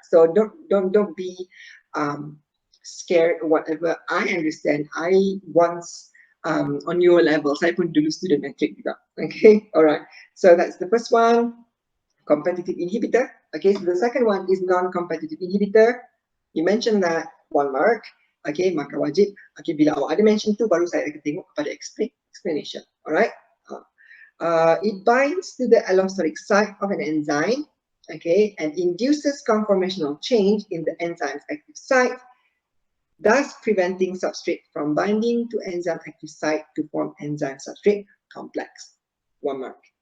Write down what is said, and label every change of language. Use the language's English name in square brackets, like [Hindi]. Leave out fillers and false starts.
[English] So don't be scared or whatever. I understand. I once on your level. [Malay] Saya pun dulu student metric juga. Okay, alright. [English] So that's the first one, competitive inhibitor. Okay, so the second one is non-competitive inhibitor. You mentioned that 1 mark. [Malay] Okay, maka wajib. Okay, bila awak ada mention tu, baru saya akan tengok kepada explanation. [English] Alright. It binds to the allosteric site of an enzyme. Okay, and induces conformational change in the enzyme's active site, thus preventing substrate from binding to enzyme active site to form enzyme substrate complex. 1 mark.